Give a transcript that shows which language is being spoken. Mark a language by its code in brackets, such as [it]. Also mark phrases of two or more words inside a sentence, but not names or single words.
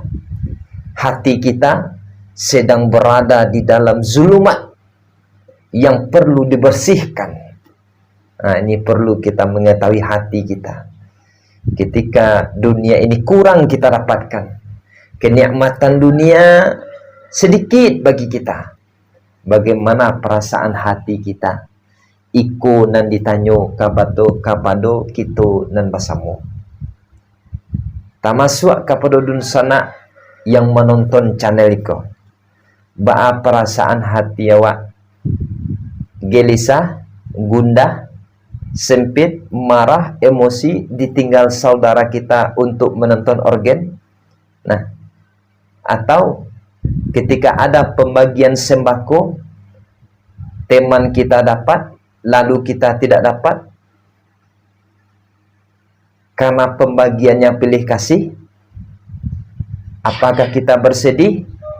[id] Hati kita sedang berada di dalam zulumat yang perlu dibersihkan. Ini perlu kita mengetahui hati kita. Ketika dunia ini kurang kita dapatkan, kenikmatan dunia sedikit bagi kita, bagaimana perasaan hati kita? [min] Iko nan ditanyo kapado kito nan basamu. Tamasuk kapado dun sana yang menonton channel iko. [id] Ba'a perasaan hati awak gelisah, gundah, sempit, marah, emosi, ditinggal saudara kita untuk menonton organ. Nah, Atau ketika ada pembagian sembako, teman kita dapat, lalu kita tidak dapat, karena pembagiannya pilih kasih, apakah kita bersedih?